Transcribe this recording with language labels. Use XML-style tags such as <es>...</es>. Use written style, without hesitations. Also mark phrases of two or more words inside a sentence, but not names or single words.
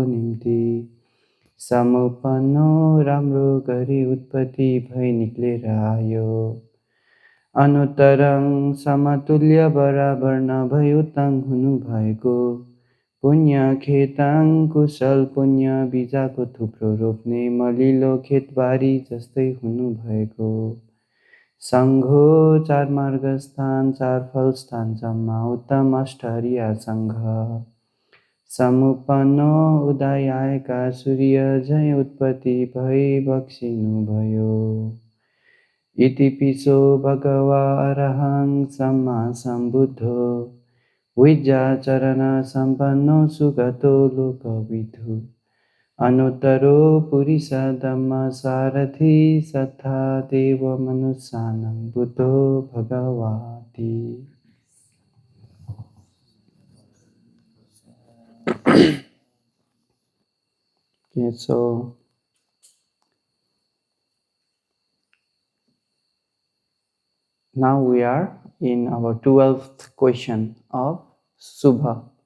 <ne>निम्ति समुपन्नो राम्रो गरी उत्पत्ति भई निक्लेर आयो अनुत्तरं समतुल्य बराबर नभई उत्तम हुनुभएको पुण्य खेताङ कुशल पुण्य बिजाको थुप्रो रोप्ने मलिलो खेतबारी जस्तै हुनुभएको सङ्घो 4 मार्ग स्थान 4 फल स्थान जम्मा उत्तम अष्टहरिया सङ्घ</ne> <pi>समुपन्न</pi> <ne>उदय आएका सूर्य झैं उत्पत्ति भई बक्सिनु भयो</ne> <pi>इति पिसो भगवा अरहं सम्मा सम्बुद्धो विद्या चरण सम्पन्नो सुगतो लोकविदु अनुत्तरो पुरिष धम्म सारथि सत्था देव मनुष्यानं बुद्धो भगवाति.</pi> <en>Okay, so now we are in our 12th question of Subha.</en>